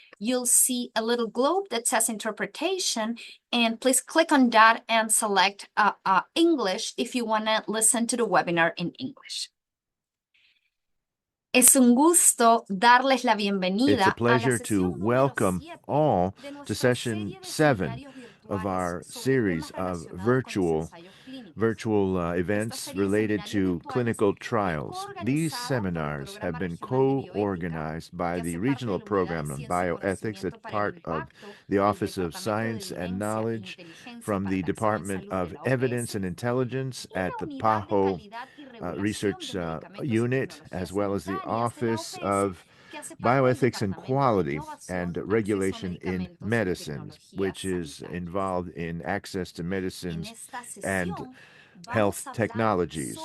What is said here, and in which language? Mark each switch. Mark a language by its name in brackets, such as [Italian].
[English] You'll see a little globe that says interpretation, and please click on that and select English if you want to listen to the webinar in English. [Spanish] Es un gusto darles la bienvenida. [English] It's a pleasure to welcome all to session 7 of our series of virtual events related to clinical trials. These seminars have been co-organized by the Regional Program on Bioethics as part of the Office of Science and Knowledge from the Department of Evidence and Intelligence at the PAHO Research Unit, as well as the Office of Bioethics and Quality and Regulation in Medicines, which is involved in access to medicines and health technologies.